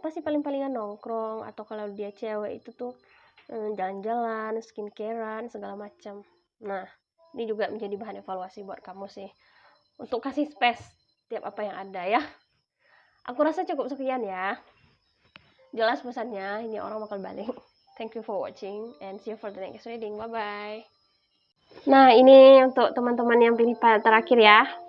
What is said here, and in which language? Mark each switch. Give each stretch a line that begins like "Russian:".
Indonesian: Pasti paling-palingan nongkrong, atau kalau dia cewek itu tuh jalan-jalan, skincarean, segala macam. Nah, ini juga menjadi bahan evaluasi buat kamu sih, untuk kasih space tiap apa yang ada ya. Aku rasa cukup sekian ya. Jelas pesannya, ini orang bakal balik.
English: Thank you for watching and see you for the next reading. Bye bye.
Indonesian: Nah, ini untuk teman-teman yang pilih terakhir ya.